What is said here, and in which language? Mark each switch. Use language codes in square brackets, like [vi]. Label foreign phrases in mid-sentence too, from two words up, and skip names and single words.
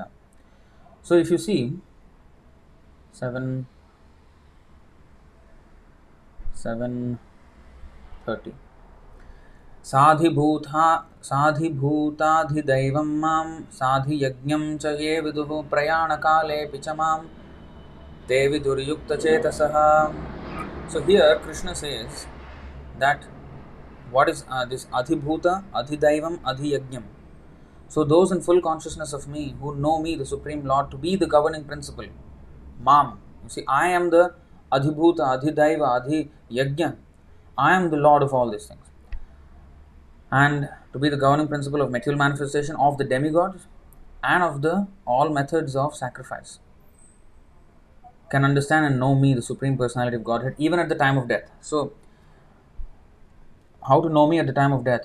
[en] So, if you see 7:30. [sa] साधिभूताधिदैवं साधियज्ञं च ये विदुः प्रयाणकाले पिचमां ते विदुर्युक्तचेतसः. [en] So here Krishna says that what is this [sa] अधिभूत, अधिदैवं, अधियज्ञः. [en] So those in full consciousness of me, who know me, the Supreme Lord, to be the governing principle, Mam. You see, I am the [sa] अधिभूत, अधिदैव, अधियज्ञः. [en] I am the Lord of all these things. And to be the governing principle of material manifestation of the demigods and of the all methods of sacrifice. Can understand and know me, the Supreme Personality of Godhead, even at the time of death. So, how to know me at the time of death?